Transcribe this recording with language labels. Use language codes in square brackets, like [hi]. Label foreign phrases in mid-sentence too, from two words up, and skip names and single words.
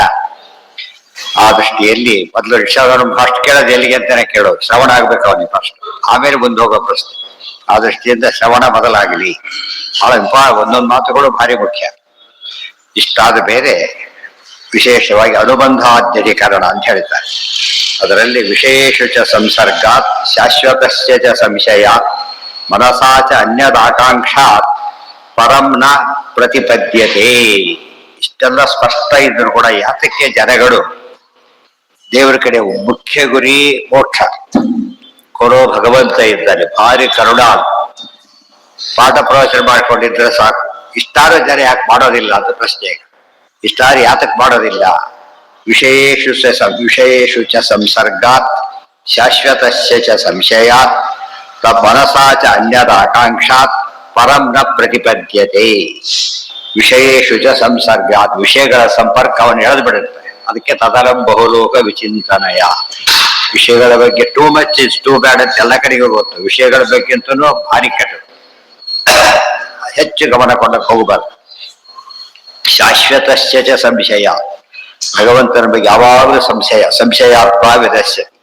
[kn] ಆ ದೃಷ್ಟಿಯಲ್ಲಿ ಮೊದಲು ರಿಕ್ಷಾದವನು ಫಸ್ಟ್ ಕೇಳೋದು ಎಲ್ಲಿಗೆ ಅಂತಾನೆ ಕೇಳೋದು, ಶ್ರವಣ ಆಗ್ಬೇಕು ಅವನಿಗೆ ಫಸ್ಟ್, ಆಮೇಲೆ ಮುಂದೆ ಹೋಗೋ ಪ್ರಶ್ನೆ. ಆ ದೃಷ್ಟಿಯಿಂದ ಶ್ರವಣ ಮೊದಲಾಗಲಿ. ಬಹಳ ಒಂದೊಂದು ಮಾತುಗಳು ಭಾರಿ ಮುಖ್ಯ. ಇಷ್ಟಾದ ಬೇರೆ ವಿಶೇಷವಾಗಿ ಅನುಬಂಧಾಧ್ಯಧಿಕರಣ ಅಂತ ಹೇಳ್ತಾರೆ. [sa] ಅದರಲ್ಲಿ ವಿಶೇಷ ಚ ಸಂಸರ್ಗಾತ್ ಶಾಶ್ವತಸ್ಯ ಚ ಸಂಶಯ ಮನಸಾ ಚ ಅನ್ಯದಾಕಾಂಕ್ಷಾತ್ ಪರಂ ನ ಪ್ರತಿಪದ್ಯತೆ. [kn] ಇಷ್ಟೆಲ್ಲ ಸ್ಪಷ್ಟ ಇದ್ರು ಕೂಡ ಯಾತಕ್ಕೆ ಜನಗಳು ದೇವರ ಕಡೆ ಮುಖ್ಯ ಗುರಿ ಮೋಕ್ಷ ಕೊಡೋ ಭಗವಂತ ಇದ್ದಾನೆ, ಭಾರಿ ಕರುಣಾಳು, ಪಾಠ ಪ್ರವಚನ ಮಾಡ್ಕೊಂಡಿದ್ರೆ ಸಾಕು. ಇಷ್ಟಾರು ಜನ ಯಾಕೆ ಮಾಡೋದಿಲ್ಲ ಅಂತ ಪ್ರಶ್ನೆ. ಇಷ್ಟಾರು ಯಾತಕ್ಕೆ ಮಾಡೋದಿಲ್ಲ? [sa] ವಿಷಯೇಷು ಚ ಸಂಸರ್ಗಾತ್ ಶಾಶ್ವತಸ್ಯ ಚ ಸಂಶಯಾತ್ ಮನಸಾ ಚ ಅನ್ಯದ ಆಕಾಂಕ್ಷಾತ್ ಪರಂ ನ ಪ್ರತಿಪದ್ಯತೆ. ವಿಷಯೇಷು ಚ ಸಂಸರ್ಗಾತ್, [kn] ವಿಷಯಗಳ ಸಂಪರ್ಕ ಅವನು ಎಳೆದು ಬಿಡುತ್ತೆ. [sa] ಅದಕ್ಕೆ ತದರಂ ಬಹುಲೋಕ ವಿಚಿಂತನಯ. [kn] ವಿಷಯಗಳ ಬಗ್ಗೆ [en] too much is too bad [kn] ಅಂತ ಎಲ್ಲ ಕಡೆಗೂ ಗೊತ್ತು. ವಿಷಯಗಳ ಬಗ್ಗೆ ಅಂತನೂ ಭಾರಿ ಕೆಟ್ಟದು, ಹೆಚ್ಚು ಗಮನ ಕೊಂಡಕ್ಕೆ ಹೋಗಬಾರ್ದು. [sa] ಶಾಶ್ವತಸ್ಯ ಚ ಸಂಶಯ, [kn] ಭಗವಂತನ ಬಗ್ಗೆ ಯಾವಾಗಲೂ ಸಂಶಯಾತ್ಮವಿದಸ್ಯ.